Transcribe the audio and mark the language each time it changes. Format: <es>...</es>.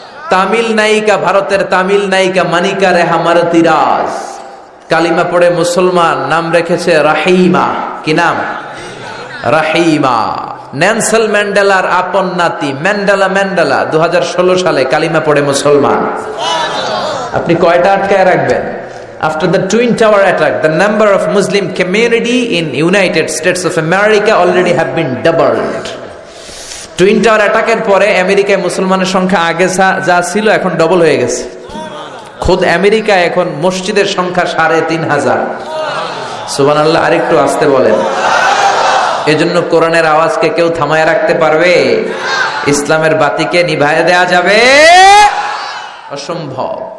<bn>তামিল নায়িকা, ভারতের তামিল নায়িকা মানিকা রেহা মারতিরাজ কালিমা পড়ে মুসলমান। নাম রেখেছে রাহিমা। কি নাম? রাহিমা। নেলসন ম্যান্ডেলার আপন নাতি ম্যান্ডেলা 2016 সালে কালিমা পড়ে মুসলমান। আপনি কয়টা আটকায় রাখবেন?</bn> <en>After the Twin Tower attack, the number of Muslim community in United States of America already have been doubled.</en> <bn>Twin tower অ্যাটাকের পরে আমেরিকায় মুসলমানের সংখ্যা আগে যা ছিল এখন ডবল হয়ে গেছে। খোদ আমেরিকায় এখন মসজিদের সংখ্যা 3,500। সুবহানাল্লাহ। আরেকটু আসতে বলেন। এজন্য কোরআনের আওয়াজকে কেউ থামায় রাখতে পারবে? ইসলামের বাতিকে নিভায়ে দেয়া যাবে? অসম্ভব।</bn>